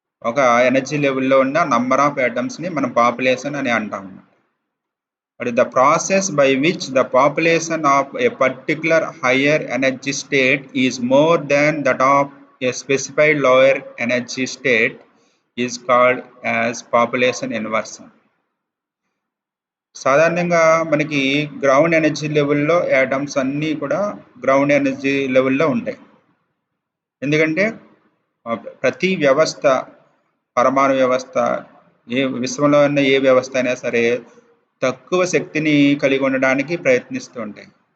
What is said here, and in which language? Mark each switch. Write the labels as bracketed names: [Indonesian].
[Telugu] ఒక ఎనర్జీ లెవెల్లో ఉన్న నంబర్ ఆఫ్ యాటమ్స్ ని మనం పాపులేషన్ అని అంటాం. [English] But the process by which the population of a particular higher energy state is more than that of a specified lower energy state is called as population inversion. [Telugu] సాధారణంగా మనకి ground energy లెవెల్లో atoms అన్నీ కూడా ground energy లెవెల్లో ఉంటాయి. ఎందుకంటే ప్రతి వ్యవస్థ, పరమాణు వ్యవస్థ, విశ్వంలో ఉన్న ఏ వ్యవస్థ అయినా సరే తక్కువ శక్తిని కలిగి ఉండడానికి ప్రయత్నిస్తూ ఉంటాయి.